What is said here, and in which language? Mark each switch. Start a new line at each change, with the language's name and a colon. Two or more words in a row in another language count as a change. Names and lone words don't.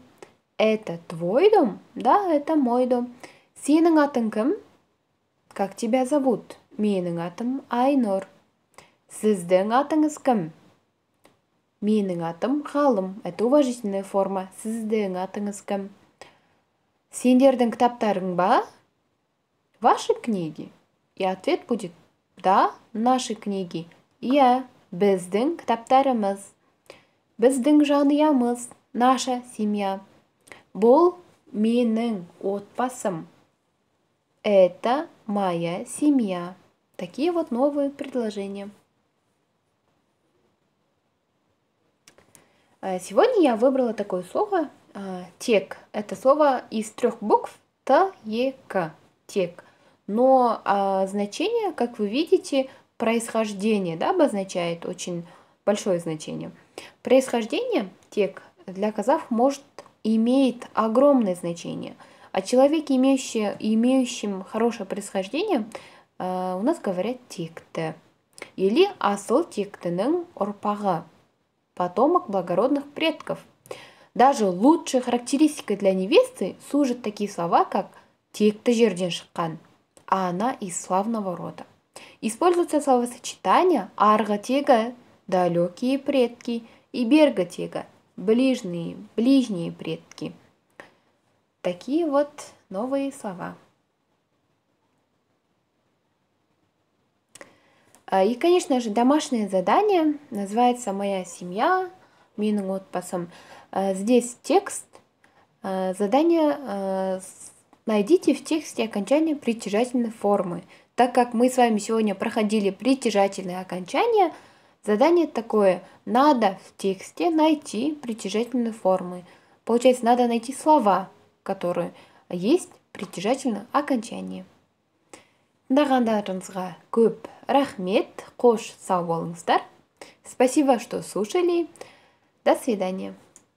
Russian: Это твой дом? Да, это мой дом.
Kazakh: Сенің атың кім?
Russian: Как тебя зовут?
Kazakh: Менің атым Айнұр. Сіздің атыңыз кім? Менің атым Ғалым.
Russian: Это уважительная форма.
Kazakh: Сіздің атыңыз кім? Сендердің кітаптарың ба?
Russian: Ваши книги? И ответ будет да, наши книги.
Kazakh: Иә, біздің кітаптарымыз. Біздің жанұямыз.
Russian: Наша семья.
Kazakh: Бұл менің отбасым.
Russian: Это моя семья. Такие вот новые предложения. Сегодня я выбрала такое слово тек. Это слово из 3 букв Т, Е, К. Тек. Но значение, как вы видите, происхождение, да, обозначает очень большое значение. Происхождение тек для казахов имеет огромное значение. О человеке, имеющем хорошее происхождение, у нас говорят текті.
Kazakh: Или асыл тектінің ұрпағы.
Russian: Потомок благородных предков. Даже лучшей характеристикой для невесты служат такие слова, как
Kazakh: текті жерден шыққан,
Russian: а она из славного рода. Используется словосочетание
Kazakh: арғы тегі,
Russian: далекие предки, и
Kazakh: бергі тегі,
Russian: ближние предки. Такие вот новые слова. И, конечно же, домашнее задание называется «Моя семья»,
Kazakh: «Менің отбасым».
Russian: Здесь текст. Задание найдите в тексте окончание притяжательной формы. Так как мы с вами сегодня проходили притяжательные окончания, задание такое. Надо в тексте найти притяжательные формы. Получается, надо найти слова, которые есть притяжательное окончание.
Kazakh: Тыңдағандарыңызға көп рахмет, қош сау болыңыздар.
Russian: Спасибо, что слушали. До свидания.